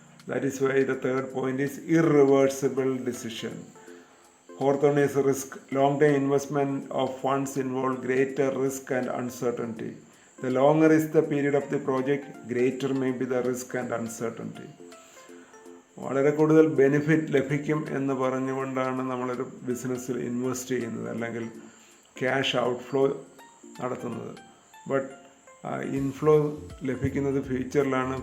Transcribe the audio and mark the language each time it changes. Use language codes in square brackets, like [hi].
[en] That is why the third point is irreversible decision. Fourth one is risk. Long-term investment of funds involve greater risk and uncertainty. The longer is the period of the project, greater may be the risk and uncertainty. [ml] വളരെ കൂടുതൽ benefit ലഭിക്കും എന്ന് പറഞ്ഞുകൊണ്ടാണ് നമ്മളൊരു ബിസിനസ്സിൽ invest ചെയ്യുന്നത് അല്ലെങ്കിൽ cash outflow നടത്തുന്നത്. ബട്ട് ഇൻഫ്ലോ ലഭിക്കുന്നത് ഫ്യൂച്ചറിലാണ്.